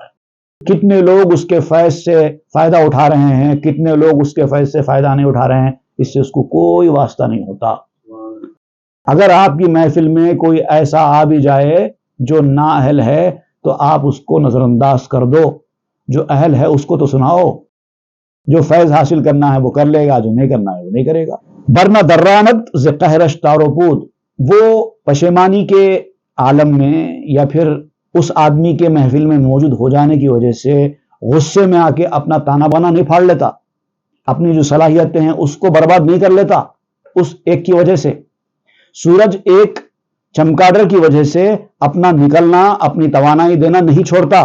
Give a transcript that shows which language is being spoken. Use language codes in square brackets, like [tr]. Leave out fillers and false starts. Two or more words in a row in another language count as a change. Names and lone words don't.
[ur] کتنے لوگ اس کے فیض سے فائدہ اٹھا رہے ہیں، کتنے لوگ اس کے فیض سے فائدہ نہیں اٹھا رہے ہیں، اس سے اس کو کوئی واسطہ نہیں ہوتا۔ اگر آپ کی محفل میں کوئی ایسا آ بھی جائے جو نااہل ہے تو آپ اس کو نظر انداز کر دو، جو اہل ہے اس کو تو سناؤ، جو فیض حاصل کرنا ہے وہ کر لے گا، جو نہیں کرنا ہے وہ نہیں کرے گا۔ [fa] برنہ درانت ز قہرش تار و پود، [ur] وہ پشیمانی کے عالم میں یا پھر اس آدمی کے محفل میں موجود ہو جانے کی وجہ سے غصے میں آ کے اپنا تانا بانا نہیں پھاڑ لیتا، اپنی جو صلاحیتیں ہیں اس کو برباد نہیں کر لیتا اس ایک کی وجہ سے. سورج ایک چمگادڑ کی وجہ سے اپنا نکلنا، اپنی توانائی دینا نہیں چھوڑتا.